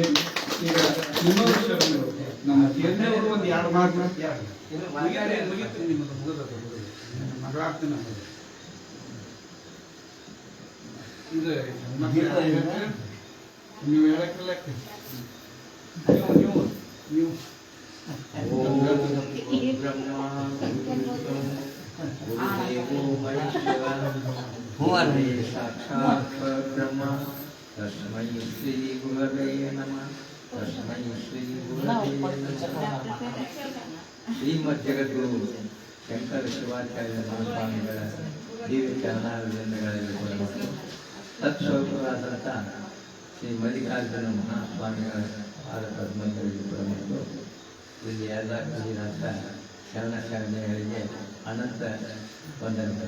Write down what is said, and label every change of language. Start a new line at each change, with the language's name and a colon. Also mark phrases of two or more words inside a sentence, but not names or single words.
Kannada: ಈಗ ಇನ್ನೊಂದು ಶರಣರು ನಮ್ಮ ತೀರ್ನೆಯವರು ಒಂದು 2 ಮಾತು ನೀವು ಹೇಳಕ್ಕಿಲ್ಲ. ನೀವು
Sanskrit: ಸಾಕ್ಷಾತ್ ಬ್ರಹ್ಮ ತಸ್ಮೈ ಶ್ರೀ ಗುರವೇ ನಮಃ. ತಸ್ಮೈ ಶ್ರೀ ಗುರವೇ ನಮಃ.
Kannada: ಶ್ರೀಮದ್ ಜಗದ್ಗುರು ಶಂಕರ ಶಿವಾಚಾರ್ಯ ಮಹಾಸ್ವಾಮಿಗಳ ದಿವ್ಯ ಚರಣಾರವಿಂದಗಳಲ್ಲಿ ಮತ್ತು ತತ್ಸ್ವರೂಪರಾದಂಥ ಶ್ರೀ ಮಲ್ಲಿಕಾರ್ಜುನ ಮಹಾಸ್ವಾಮಿಗಳ ಪಾದ ಪದ್ಮಗಳಲ್ಲಿ ಮತ್ತು ಇಲ್ಲಿ ಎಲ್ಲ ಕುರಿನಾಥ ಶರಣಗಳಿಗೆ ಅನಂತ ವಂದನೆಗಳು.